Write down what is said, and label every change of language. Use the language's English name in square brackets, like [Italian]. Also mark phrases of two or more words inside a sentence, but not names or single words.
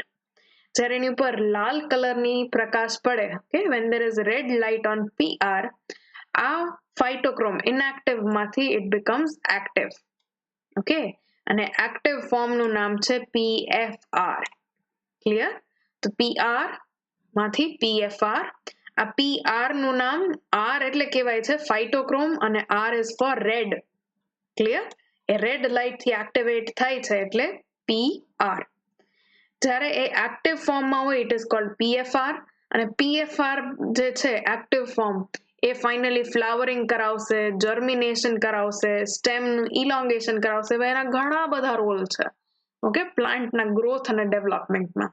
[Gujarati] જ્યારે એની ઉપર લાલ કલરની પ્રકાશ પડે, [English] okay, when there is red light on PR, આ ફાઇટોક્રોમ inactive માંથી it becomes active. [Gujarati] Okay, અને [English] active form [Gujarati] નું નામ છે PFR. ક્લિયર? તો PR માંથી PFR. આ PR નું નામ R એટલે કહેવાય છે ફાઇટોક્રોમ અને [English] R is for red. [Gujarati] ક્લિયર? એ [English] red light [Gujarati] થી એક્ટિવેટ થાય છે એટલે PR. જ્યારે એ એક્ટિવ ફોર્મમાં હોય [English] it is called [Gujarati] PFR અને PFR જે છે [English] active form [Gujarati] એ ફાઇનલી ફ્લાવરિંગ કરાવશે, જર્મિનેશન કરાવશે, સ્ટેમનું ઇલોંગેશન કરાવશે, એના ઘણા બધા રોલ છે ઓકે પ્લાન્ટના ગ્રોથ અને ડેવલપમેન્ટમાં.